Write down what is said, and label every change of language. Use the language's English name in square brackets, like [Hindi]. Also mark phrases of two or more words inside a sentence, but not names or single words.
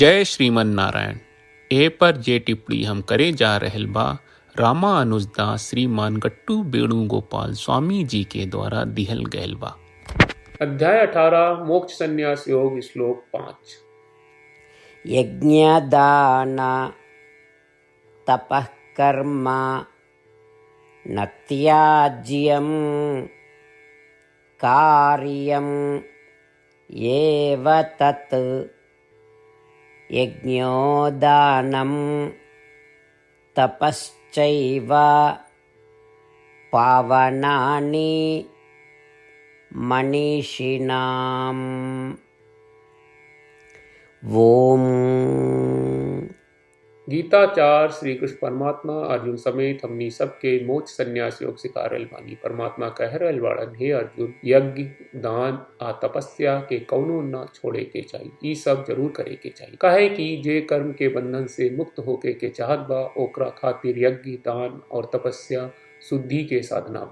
[Bhojpuri] जय श्रीमन नारायण। ए पर जे टिप्पणी हम करे जा रहल बा रामानुजदास श्रीमान गट्टू वेणुगोपाल स्वामी जी के द्वारा दिहल गयल बा। अध्याय 18 मोक्ष संन्यास योग श्लोक 5। [Sanskrit] यज्ञदान तपः कर्म न त्याज्यं कार्यं एव तत् यज्ञोदानं तपश्चैव पावनानि मनीषिणाम्। ओम। [Bhojpuri] गीताचार श्री कृष्ण परमात्मा अर्जुन समेत हमनी सबके मोक्ष संन्यास योग सिखा रहल बानी। परमात्मा कह रहल बाड़न, हे अर्जुन, यज्ञ दान आ तपस्या के कौनो न छोड़े के चाहिए, ई सब जरूर करे के चाहिए। काहे कि जे कर्म के बंधन से मुक्त होके के चाहत बा ओकरा खातिर यज्ञ दान और तपस्या शुद्धि के साधना बा।